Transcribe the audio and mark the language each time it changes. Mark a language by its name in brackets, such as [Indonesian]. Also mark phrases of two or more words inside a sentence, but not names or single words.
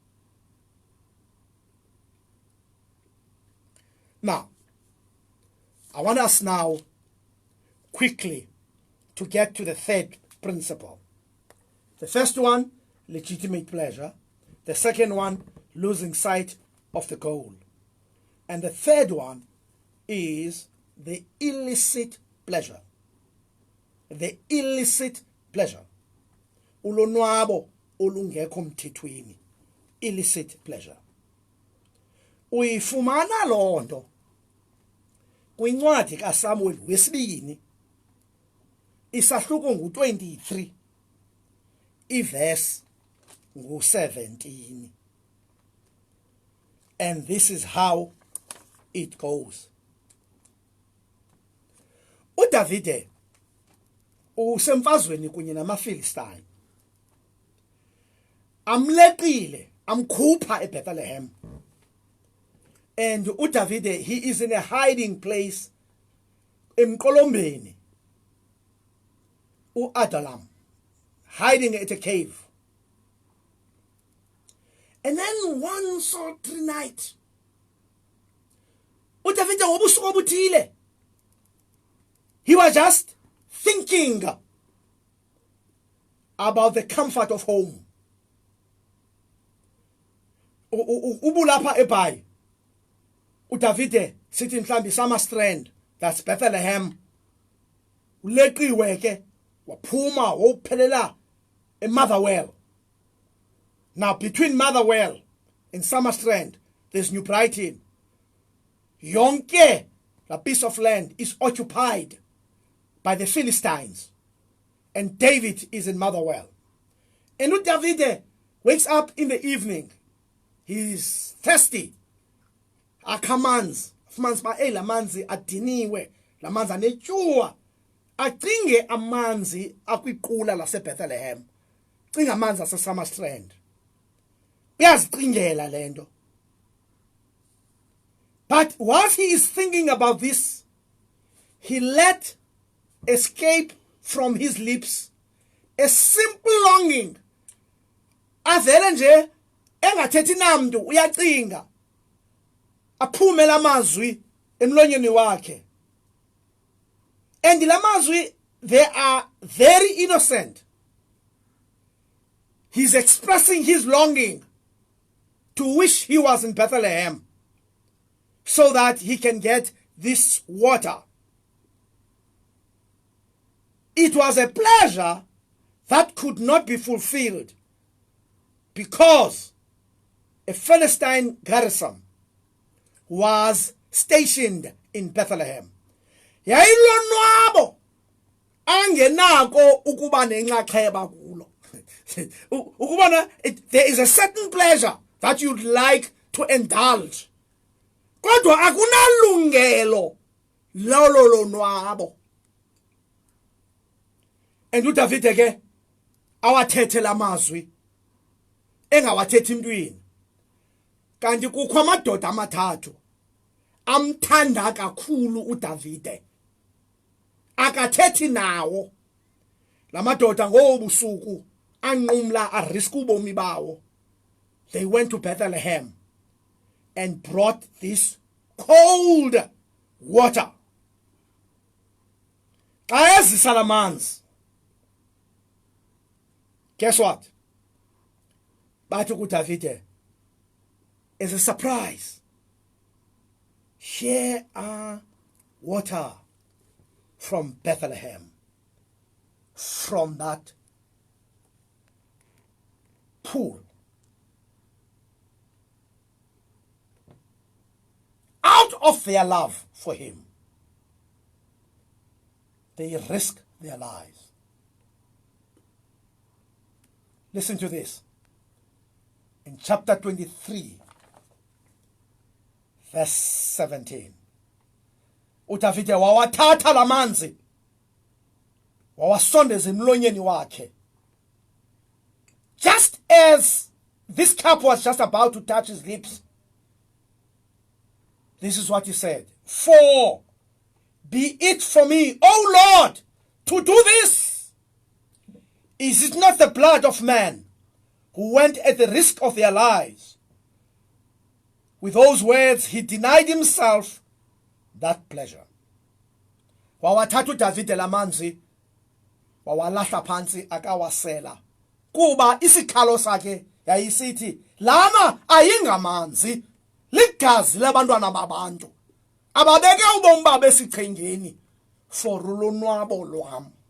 [English] Now, I want us now quickly to get to the third principle. The first one, legitimate pleasure. The second one, losing sight of the goal. And the third one is the illicit pleasure. The illicit pleasure. [Xhosa] Ulonwabo olungekho mthethweni. [English] Illicit pleasure. [Xhosa] Uyifumana lonto kwincwadi kaSamuel wesibini isahluko ngu-23 iverse ngu-17. [English] And this is how it goes. [Xhosa] uDavide usemfazweni kunye namaFilistine. Amleqile, amkhupha eBethlehem. [English] And uDavide, he is in a hiding place emqolombeni. uAdalam, hiding at a cave. And then one sultry night, [Xhosa] uDavid ngobusuku obuthile, [English] he was just thinking about the comfort of home. [Xhosa] Ubulapha eBhayi, uDavid sithi mhlambi Samastrand, that's Bethlehem. Uleqiwe ke waphuma wophelela eMotherwell. [English] Now between Motherwell and Samastrand, there's New Brighton. Yonke, the piece of land, is occupied by the Philistines. And David is in Motherwell. And David wakes up in the evening. He's thirsty. [Xhosa] Akamanzi. Fumanzi ba lamanzi adiniwe. Lamanzi anetyuwa. Acinge amanzi akwiqula laseBethlehem. Cinga amanzi aseSamastrand. Uyazicingela lento. [English] But whilst he is thinking about this, he let escape from his lips a simple longing. [Xhosa] Avele nje engathethi namntu uyacinga. Aphume lamazwi emlonyeni wakhe. [English] And lamazwi, they are very innocent. He's expressing his longing to wish he was in Bethlehem so that he can get this water. It was a pleasure that could not be fulfilled because a Philistine garrison was stationed in Bethlehem. [Xhosa] Yayilonwabo angenako ukuba nenxaxheba kulo. [English] Ukubona there is a certain pleasure that you'd like to indulge. [Xhosa] Kodwa akunalungelo lolo lonwabo. And uDavid ke awathethe lamazwi engawathethi emntwini. Kanti kukho amadoda amathathu amthanda kakhulu uDavide. Akathethi nawo. Lamadoda ngobusuku anqumla arisk ubomi bawo. [English] They went to Bethlehem and brought this cold water. [Xhosa] Xa ezisa lamanzi, [English] guess what? [Xhosa] Bathi kuDavide, [English] as a surprise, here are water from Bethlehem, from that pool. Out of their love for him, they risk their lives. Listen to this. In chapter 23, verse 17. [Xhosa] uDavide wawathatha lamanzi wawasondeza emlonyeni wakhe. [English] Just as this cup was just about to touch his lips, this is what he said. For be it for me, O Lord, to do this. Is it not the blood of men who went at the risk of their lives? With those words, he denied himself that pleasure. [Xhosa] Wawathatha uDavide lamanzi, wawalahla phansi akawasela. Kuba isikhalo sakhe yayisithi, lana ayingamanzi, ligazi labantwana babantu. Ababeke ubomi babo esichengeni for ulonwabo lwam.